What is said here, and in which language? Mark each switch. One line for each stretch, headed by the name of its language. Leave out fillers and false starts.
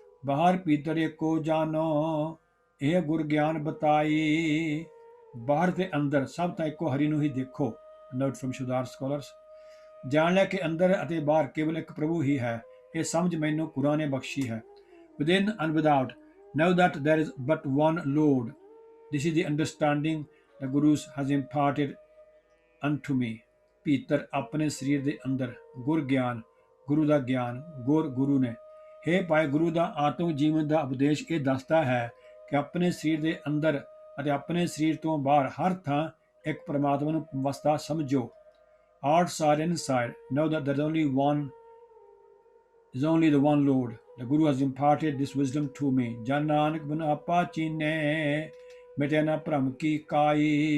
Punjabi: ਬਾਹਰ ਭੀਤਰ ਏਕੋ ਜਾਨੋ, ਇਹ ਗੁਰ ਗਿਆਨ ਬਤਾਈ। ਬਾਹਰ ਤੇ ਅੰਦਰ ਸਭ ਤਾਂ ਇੱਕੋ ਹਰੀ ਨੂੰ ਹੀ ਦੇਖੋ।
English: Note from ਸ਼ੁਦਾਰ scholars.
Punjabi: ਜਾਣ ਲੈ ਕਿ ਅੰਦਰ ਅਤੇ ਬਾਹਰ ਕੇਵਲ ਇੱਕ ਪ੍ਰਭੂ ਹੀ ਹੈ, ਇਹ ਸਮਝ ਮੈਨੂੰ ਗੁਰਾਂ ਨੇ ਬਖਸ਼ੀ ਹੈ।
English: Within and without, know that there is but one Lord. This is the understanding the Guru has imparted unto me.
Punjabi: ਭੀਤਰ, ਆਪਣੇ ਸਰੀਰ ਦੇ ਅੰਦਰ, ਗੁਰ ਗਿਆਨ, ਗੁਰੂ ਦਾ ਗਿਆਨ, ਗੁਰੂ ਨੇ। ਹੇ ਭਾਈ, ਗੁਰੂ ਦਾ ਆਤਮਿਕ ਜੀਵਨ ਦਾ ਉਪਦੇਸ਼ ਇਹ ਦੱਸਦਾ ਹੈ ਕਿ ਆਪਣੇ ਸਰੀਰ ਦੇ ਅੰਦਰ ਅਤੇ ਆਪਣੇ ਸਰੀਰ ਤੋਂ ਬਾਹਰ ਹਰ ਥਾਂ ਇੱਕ ਪਰਮਾਤਮਾ ਨੂੰ ਵਸਦਾ ਸਮਝੋ।
English: Outside and inside, know that there is only the one Lord. The Guru has imparted this wisdom to me.
Punjabi: Jan Nanak bin apa chine, mite na ਭਰਮ ਕੀ ਕਾਈ।